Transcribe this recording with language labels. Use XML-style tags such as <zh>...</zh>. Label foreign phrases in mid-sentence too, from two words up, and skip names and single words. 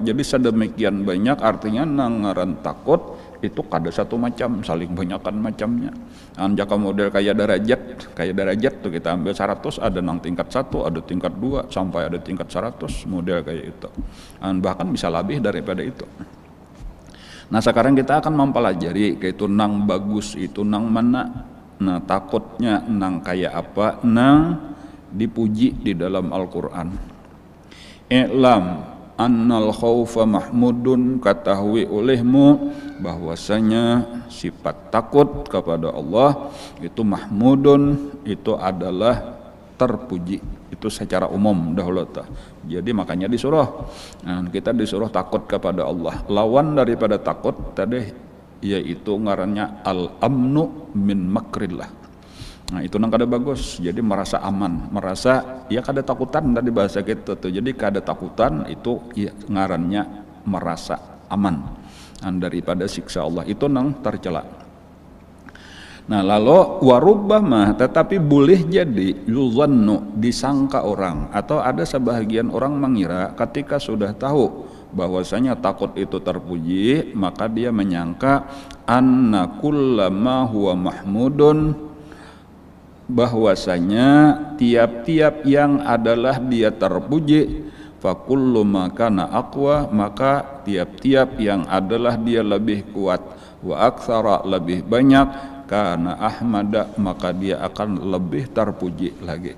<bjn>Jadi sedemikian banyak, artinya nangaran takut itu kada satu macam, saling banyakan macamnya. Jaka model kayak derajat tuh kita ambil 100, ada nang tingkat 1, ada tingkat 2, sampai ada tingkat 100 model kayak itu.</bjn> <id>Bahkan bisa lebih daripada itu.</id> <bjn>Nah, sekarang kita akan mempelajari kayak itu nang bagus itu nang mana. Nah, takutnya nang kayak apa, nang dipuji di dalam Al-Quran.</bjn> <ar>اعلم أن الخوف محمود,</ar> <id>ketahui olehmu bahwasanya sifat takut kepada Allah itu mahmudun, itu adalah terpuji, itu secara umum dahulu. Jadi makanya disuruh, kita disuruh takut kepada Allah. Lawan daripada takut tadi yaitu ngarannya</id> <ar>الأمن من مكر الله.</ar> <bjn>Nah, itu nang kada bagus. Jadi merasa aman, merasa ya kada takutan tadi bahasa kita tuh. Jadi kada takutan itu ya ngarannya merasa aman daripada siksa Allah.</bjn> <id>Itu nang tercela. Nah, lalu warubbama, tetapi boleh jadi yuzannu, disangka orang, atau ada sebahagian orang mengira ketika sudah tahu bahwasanya takut itu terpuji, maka dia menyangka</id> <ar>أن كلما هو محمود,</ar> <id>bahwasanya tiap-tiap yang adalah dia terpuji</id> <ar>فكل ما كان أقوى,</ar> <id>maka tiap-tiap yang adalah dia lebih kuat,</id> <ar>وأكثر</ar> <id>lebih banyak,</id> <ar>كان أحمد</ar> <id>maka dia akan lebih terpuji lagi.</id>